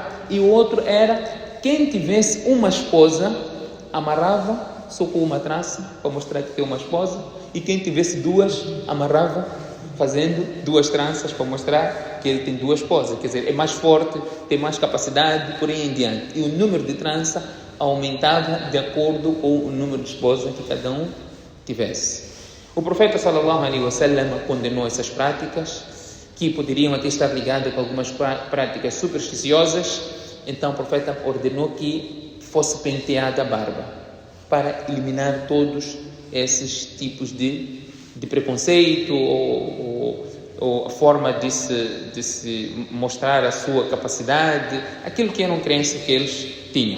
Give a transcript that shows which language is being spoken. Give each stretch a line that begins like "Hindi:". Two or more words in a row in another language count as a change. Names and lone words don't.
Portuguese: E o outro era, quem tivesse uma esposa, amarrava só com uma trança, para mostrar que tem uma esposa, e quem tivesse duas, amarrava fazendo duas tranças, para mostrar que ele tem duas esposas, quer dizer, é mais forte, tem mais capacidade, por aí em diante. E o número de trança aumentava de acordo com o número de esposas que cada um tivesse. O profeta
Arabic: صلى الله عليه وسلم
Portuguese: condenou essas práticas, que poderiam até estar ligadas com algumas práticas supersticiosas, Então o profeta ordenou que fosse penteada a barba, para eliminar todos esses tipos de preconceito ou a forma de se mostrar a sua capacidade, aquilo que eram crenças que eles tinham.